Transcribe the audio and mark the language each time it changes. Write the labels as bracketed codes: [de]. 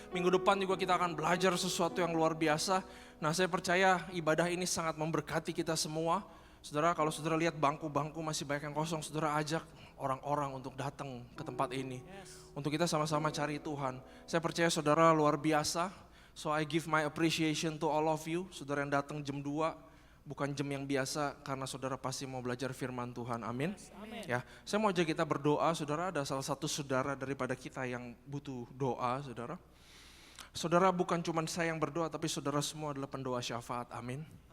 [id] Minggu depan juga kita akan belajar sesuatu yang luar biasa. Nah, saya percaya ibadah ini sangat memberkati kita semua. Saudara, kalau saudara lihat bangku-bangku masih banyak yang kosong, saudara ajak orang-orang untuk datang ke tempat ini. Untuk kita sama-sama cari Tuhan. Saya percaya saudara luar biasa. [en] So I give my appreciation to all of you. [id] Saudara yang datang jam 2. Bukan jam yang biasa karena saudara pasti mau belajar firman Tuhan. Amin. Ya, saya mau ajak kita berdoa. Saudara, ada salah satu saudara daripada kita yang butuh doa, saudara. Saudara, bukan cuma saya yang berdoa, tapi saudara semua adalah pendoa syafaat. Amin.